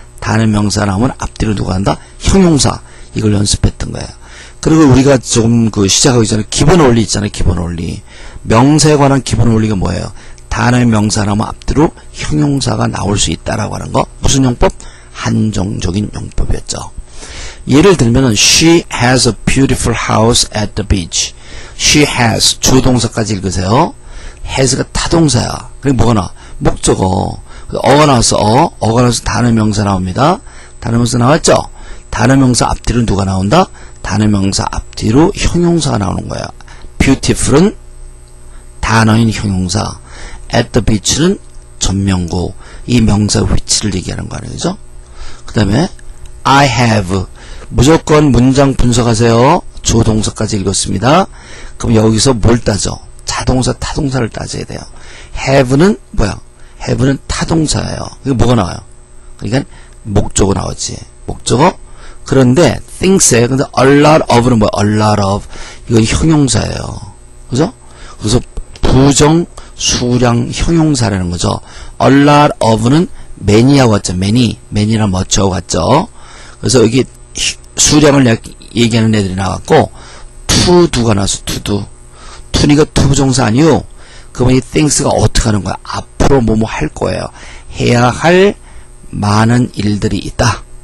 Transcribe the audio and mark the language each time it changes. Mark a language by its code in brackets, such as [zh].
[ko] 단어 명사 나오면 앞뒤로 누가 한다? 형용사. 이걸 연습했던 거예요. 그리고 우리가 조금 시작하기 전에 기본 원리 있잖아요. 기본 원리. 명사에 관한 기본 원리가 뭐예요? 단어의 명사 나오면 앞뒤로 형용사가 나올 수 있다라고 하는 거. 무슨 용법? 한정적인 용법이었죠. 예를 들면은 [en] She has a beautiful house at the beach. [ko] She has 주동사까지 읽으세요. has가 타동사야. 그리고 뭐가 나와? 목적어. 어가 나왔어. 어가 나와서 단어 명사 나옵니다. 단어 명사 나왔죠? 단어 명사 앞뒤로 누가 나온다? 단어 명사 앞뒤로 형용사가 나오는 거야. beautiful은 단어인 형용사, at the beach는 전명구, 이 명사 위치를 얘기하는 거 아니에요, 그죠? 그 다음에 I have, 무조건 문장 분석하세요. 조동사까지 읽었습니다. 그럼 여기서 뭘 따져? 자동사, 타동사를 따져야 돼요. have는 뭐야? have는 타동사예요. 이게 뭐가 나와요? 그러니까 목적어 나오지. 목적어. 그런데 things에 근데 a lot of는 뭐야? a lot of. 이건 형용사예요. 그죠? 그래서 부정 수량 형용사라는 거죠. a lot of는 many하고 같죠. many랑 much하고 같죠. 그래서 여기 수량을 얘기하는 애들이 나왔고 to do가 나왔어. [en] to do. [ko] to니까 투부정사 아니요. 그러면 이 things가 어떻게 하는 거야? 앞으로 뭐뭐 할 거예요. 해야 할 많은 일들이 있다.